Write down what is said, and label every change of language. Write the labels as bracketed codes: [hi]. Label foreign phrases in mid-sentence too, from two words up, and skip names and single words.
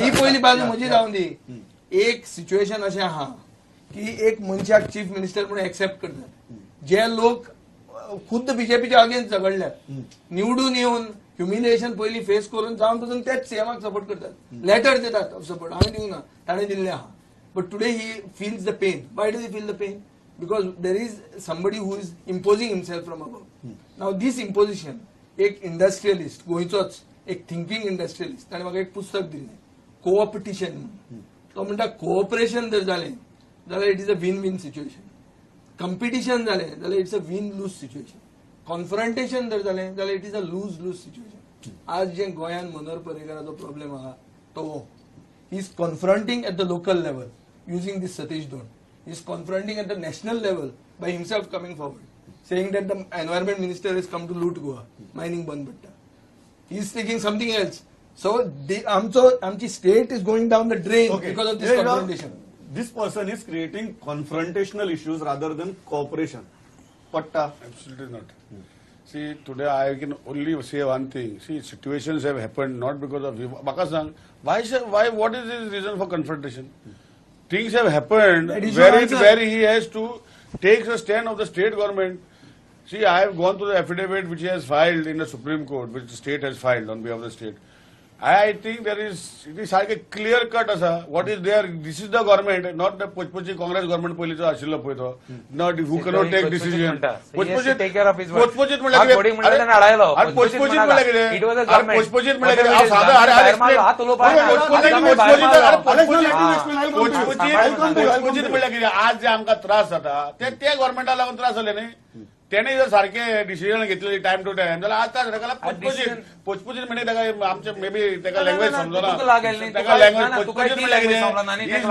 [kok] ही पयली बाजू म्हजी जावन दी. एक सिच्युएशन अशें आहा की एक मनशाक चीफ मिनिस्टर म्हणून एक्सेप्ट करतात जे लोक खुद्द बीजेपीच्या अगेन्स्ट झगडल्यात निवडून येवन ह्युमिलिएशन पयली फेस करून जावन पासून तेच [en] CM support [kok] करतात लेटर दितात [en] of support [kok] हांवें दिवं ना ताणें दिल्लें आहा. [en] But today he feels the pain. Why does he feel the pain? Because there is somebody who is imposing himself from above. now this imposition [kok] एक इंडस्ट्रियलिस्ट गोंयचोच एक [en] thinking industrialist [kok] ताणें म्हाका एक पुस्तक दिल्लें कोऑपटिशन म्हणून. तो म्हणटा कोऑपरेशन जर जालें जाल्यार [en] it is a win win situation. [kok] कंपिटिशन जालें जाल्यार [en] it's a win lose situation. [kok] कॉन्फ्रंटेशन जर जालें जाल्यार [en] it is a lose lose situation. [kok] आज जे गोंयान मनोहर पर्रीकाराचो प्रॉब्लेम आहा तो [en] he is confronting at the local level using this Satish Dhond. he is confronting at the national level by himself coming forward saying that the environment minister is come to loot Goa mining [kok] बंद पडटा. [en] He is taking something else. So आमची state is going down the drain because of this confrontation. This person is creating confrontational issues rather than cooperation. Patta. Absolutely not. See, today I can only say one thing. See, situations have happened not because of you. Bakasang, why, what is his reason for confrontation? Things have happened That is your answer. where he has to take a stand of the state government. See, I have gone through the affidavit which he has filed in the Supreme Court, which the state has filed on behalf of the state. I think it is like a clear cut asa what is there. This is the government, not the Pochpochi Congress government [kok] पयलींचो आशिल्लो पळय तो. [en] Not who cannot take decision. take care of his work. [kok] पोचपोचीत हा थोडी म्हणटा तेन्ना हाडायलो. पोचपोचीत म्हणल्यार कितें? [en] It was a [kok] अरे [en] government. [kok] पोचपोचीत म्हणल्यार कितें? हांव सादो हात उलोवपाक पोचपोचीत म्हणल्यार कितें? आज जे आमकां त्रास जाता ते गव्हर्मेंटा लागून त्रास जाले न्ही. तेणे जर सारखे डिसिजन घेतलेली [en] time to time [kok] जाल्यार आज ताका पोचपोचीत म्हणजे ताका आमचे [en] may be [kok] ताका लँग्वेज समजना ताका लँग्वेज पोचपोचीत म्हणल्यार कितें?